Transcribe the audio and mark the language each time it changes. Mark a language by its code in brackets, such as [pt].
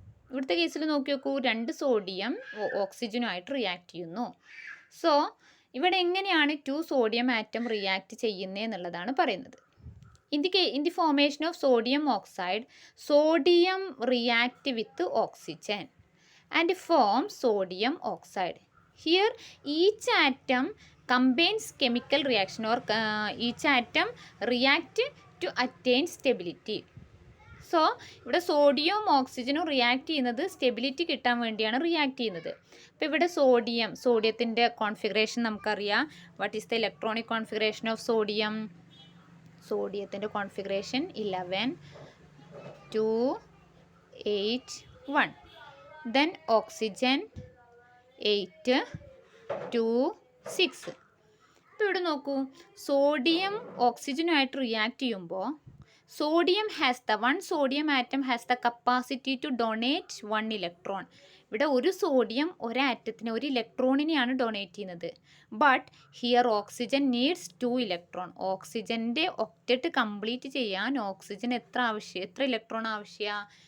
[ml] ഇവിടുത്തെ കേസിൽ നോക്കി നോക്കൂ, 2 സോഡിയം ഓക്സിജനുമായിട്ട് റിയാക്ട് ചെയ്യുന്നു. സോ ഇവിടെ എങ്ങനെയാണ് 2 സോഡിയം ആറ്റം റിയാക്ട് ചെയ്യുന്നത് എന്നുള്ളതാണ് പറയുന്നത്. [en] In the formation of sodium oxide, sodium react with oxygen and form sodium oxide. Here each atom combines chemical reaction or each atom react to attain stability. [ml] So ഇവിടെ സോഡിയവും ഓക്സിജനും react ചെയ്യുന്നത് stability കിട്ടാൻ വേണ്ടിയാണ് react ചെയ്യുന്നത്. അപ്പോൾ ഇവിടെ സോഡിയത്തിൻ്റെ configuration നമുക്കറിയാം. [en] What is the electronic configuration of sodium? [ml] സോഡിയത്തിൻ്റെ configuration 11 2 8 1. [en] Then oxygen 8 2 6. [ml] അപ്പോൾ ഇവിടെ നോക്കൂ, സോഡിയം ഓക്സിജനുമായിട്ട് റിയാക്ട് ചെയ്യുമ്പോൾ [en] sodium has the one sodium atom has the capacity to donate 1 electron. [ml] ഇവിടെ ഒരു സോഡിയം ഒരാറ്റത്തിന് ഒരു ഇലക്ട്രോണിനെയാണ് ഡൊണേറ്റ് ചെയ്യുന്നത്. [en] But here oxygen needs 2 electron. [ml] ഓക്സിജൻ്റെ octet complete ചെയ്യാൻ ഓക്സിജൻ എത്ര ഇലക്ട്രോൺ ആവശ്യമാണ്?